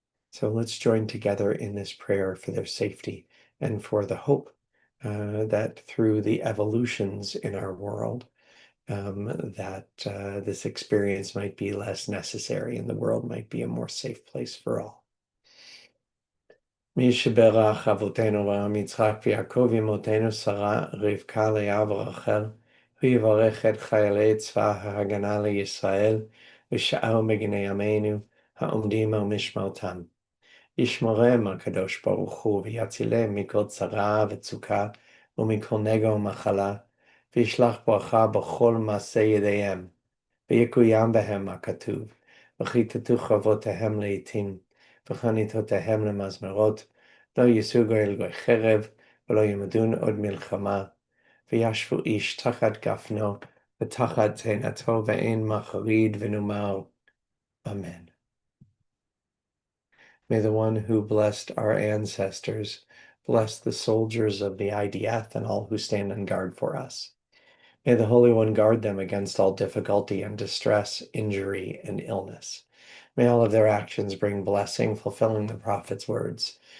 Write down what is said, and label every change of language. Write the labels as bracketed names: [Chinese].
[English] So let's join together in this prayer for their safety and for the hope that through the evolutions in our world, that this experience might be less necessary and the world might be a more safe place for all. [Hebrew] מי שברך אבותינו אברהם יצחק ויעקב אמותינו שרה רבקה לאה ורחל הוא יברך את חיילי צבא ההגנה לישראל ושאר מגיני עמנו העומדים על משמרתם. ישמרם הקדוש ברוך הוא ויצילם מכל צרה וצוקה ומכל נגע ומחלה, וישלח ברכה בכל מעשה ידיהם, ויקוים בהם הכתוב, וכיתתו חרבותיהם לעתים, וחניתותיהם למזמרות, לא יישאו גוי לגוי חרב, ולא ימדון עוד מלחמה, וישבו איש תחת גפנו, ותחת תאנתו, ואין מחריד ונאמר, Amen. [English] May the one who blessed our ancestors bless the soldiers of the IDF and all who stand on guard for us. May the Holy One guard them against all difficulty and distress, injury, and illness. May all of their actions bring blessing, fulfilling the prophet's words.